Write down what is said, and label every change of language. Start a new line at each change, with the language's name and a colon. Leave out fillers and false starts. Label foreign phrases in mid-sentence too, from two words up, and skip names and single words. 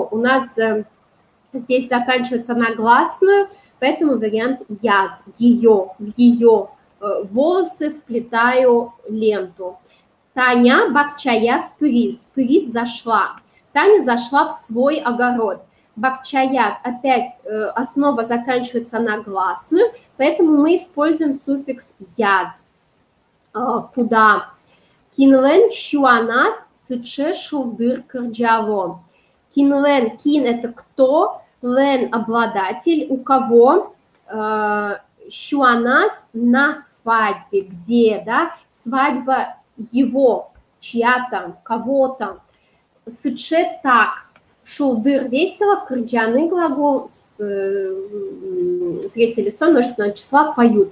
Russian: У нас здесь заканчивается на гласную, поэтому вариант яз, ее, в ее волосы вплетаю ленту.
Udmurt: Таня бакчаяз пырис, пырис зашла.
Russian: Таня зашла в свой огород. Бакчаяз, опять основа заканчивается на гласную, поэтому мы используем суффикс яз. Куда?
Udmurt: Кинлен шуанас сыче шулдыр кырджаво. Кинлен,
Russian: кин – это кто, лен – обладатель, у кого, шуанас – на свадьбе, где, да, свадьба его, чья-то, кого-то. Сыче – так. Шулдыр – весело, кырджаны – глагол, третье лицо множественного числа, поют.